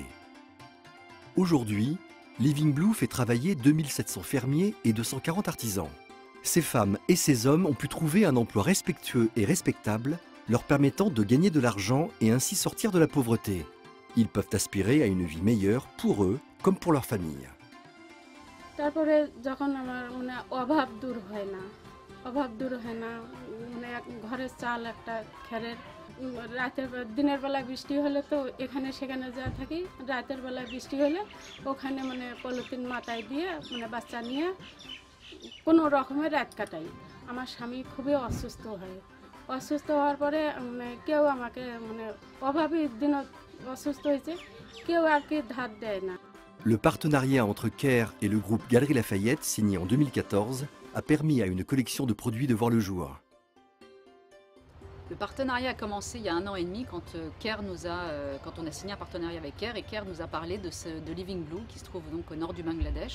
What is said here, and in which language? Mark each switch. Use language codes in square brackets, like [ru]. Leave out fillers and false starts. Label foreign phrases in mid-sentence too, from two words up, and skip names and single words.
[fr] Aujourd'hui, Living Blue fait travailler 2700 fermiers et 240 artisans. Ces femmes et ces hommes ont pu trouver un emploi respectueux et respectable, leur permettant de gagner de l'argent et ainsi sortir de la pauvreté. Ils peuvent aspirer à une vie meilleure pour eux comme pour leur famille. [bn] তারপরে যখন আমার মানে অভাব দূর হয় না, অভাব দূর হয় না, মানে ঘরের চাল একটা খেরের, রাতের দিনের বেলা বৃষ্টি হলে তো এখানে সেখানে যা থাকি, রাতের বেলা বৃষ্টি হলে ওখানে মানে পলিথিন মাথায় দিয়ে মানে বাচ্চা নিয়ে কোনো রকমের রাত কাটাই। আমার স্বামী খুবই অসুস্থ হয়, অসুস্থ হওয়ার পরে মানে কেউ আমাকে মানে অভাবী দিন অসুস্থ হয়েছে, কেউ আর কি ধার দেয় না। [fr] Le partenariat entre CARE et le groupe Galeries Lafayette, signé en 2014, a permis à une collection de produits de voir le jour. Le partenariat a commencé il y a 1 an et demi quand quand on a signé un partenariat avec CARE, et CARE nous a parlé de Living Blue qui se trouve donc au nord du Bangladesh.